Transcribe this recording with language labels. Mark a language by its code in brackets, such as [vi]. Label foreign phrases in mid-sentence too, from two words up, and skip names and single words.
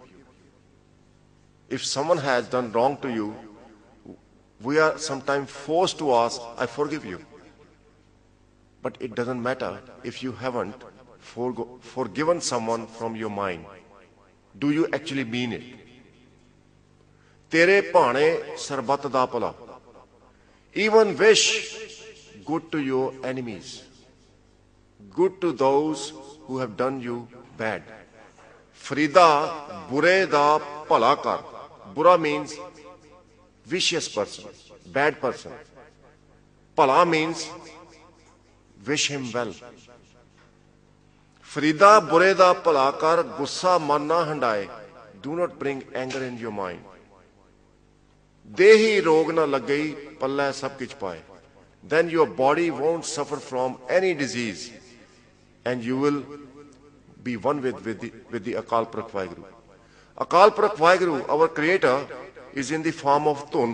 [en] If someone has done wrong to you, we are sometimes forced to ask, I forgive you. But it doesn't matter if you haven't forgiven someone from your mind. Do you actually mean it? [pa] ਤੇਰੇ ਭਾਣੇ ਸਰਬੱਤ ਦਾ ਭਲਾ. [en] Even wish good to your enemies. Good to those who have done you bad. [pa] ਫਰੀਦਾ ਬੁਰੇ ਦਾ ਭਲਾ ਕਰ. [en] Bura means vicious person, bad person. Pala means wish him well. [pa] ਫਰੀਦਾ ਬੁਰੇ ਦਾ ਭਲਾ ਕਰ ਗੁੱਸਾ ਮਨਿ ਨ ਹੰਢਾਇ. [en] Do not bring anger in your mind. [pa] ਦੇਹੀ ਰੋਗੁ ਨ ਲਗਈ ਪਲੈ ਸਭੁ ਕਿਛੁ ਪਾਇ. [en] Then your body won't suffer from any disease, and you will be one with the Akal Purakh Vaheguru. Akal Purakh Vaheguru, our creator, is in the form of Tun.